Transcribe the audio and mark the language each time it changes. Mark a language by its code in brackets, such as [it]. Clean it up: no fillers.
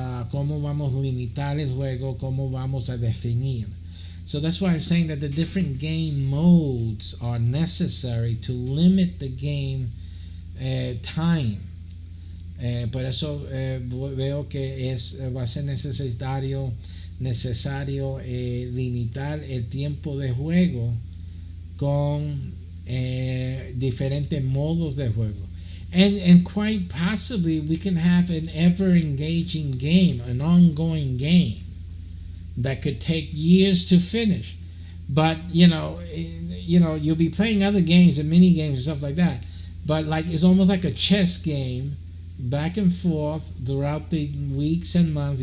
[es] Cómo vamos a limitar el juego, cómo vamos a definir. [en] So that's why I'm saying that the different game modes are necessary to limit the game time. [es] Por eso veo que va a ser necesario limitar el tiempo de juego con diferentes modos de juego. [en] And quite possibly we can have an ever engaging game, an ongoing game that could take years to finish. But you'll be playing other games and mini games and stuff like that. But it's almost like a chess game, back and forth throughout the weeks and months.